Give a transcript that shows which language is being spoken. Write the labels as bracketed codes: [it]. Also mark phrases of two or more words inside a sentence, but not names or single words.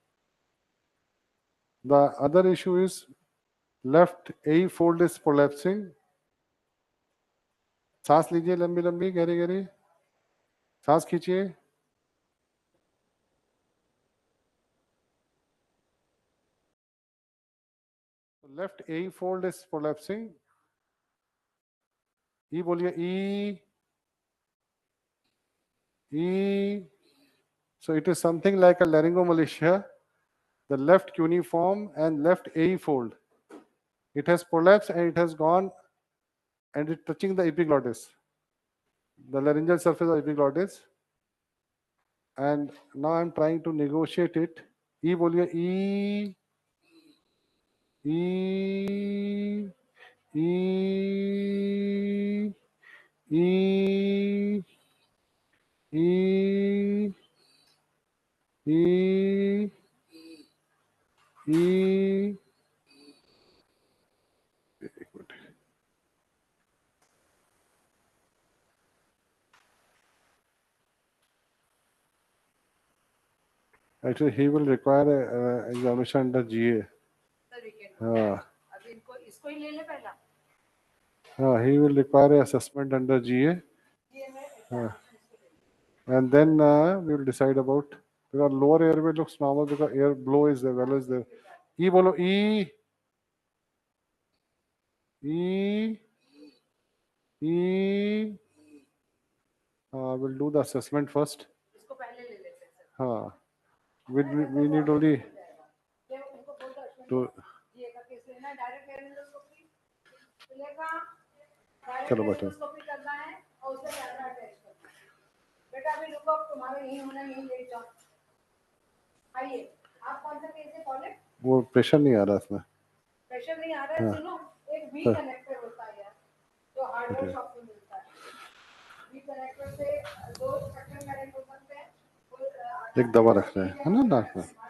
[en] The other issue is left A fold is prolapsing. [hi] सांस लीजिए लंबी लंबी गहरी गहरी सांस खींचिए [en] left A fold is prolapsing. [hi] E बोलिए E. [en] So it is something like a laryngomalacia. The left cuneiform and left A fold. It has prolapsed and it has gone and it's touching the epiglottis, the laryngeal surface of epiglottis. And now I'm trying to negotiate it. [hi] E बोलिए E. E. E. E. E. E. E. [en] Actually, he will require examination under GA. He will require assessment under GA. And then we will decide about, because lower airway looks normal because air blow is there, well as there. [hi] E bolo E. E. E. [en] We'll do the assessment first. We need only to. [hi] चलो बैठो बेटा अभी रुको तुम्हारा यही होना यही ले जाओ आइए आप कौन सा केस है कॉलेज वो प्रेशर नहीं आ रहा इसमें प्रेशर नहीं आ रहा है सुनो एक [en] V connector [hi] होता है यार जो [en] hardware shop [hi] में मिलता है [en] V connector [hi] से दो सेक्शन कनेक्ट हो सकते हैं एक दवा रखना है ना नाक में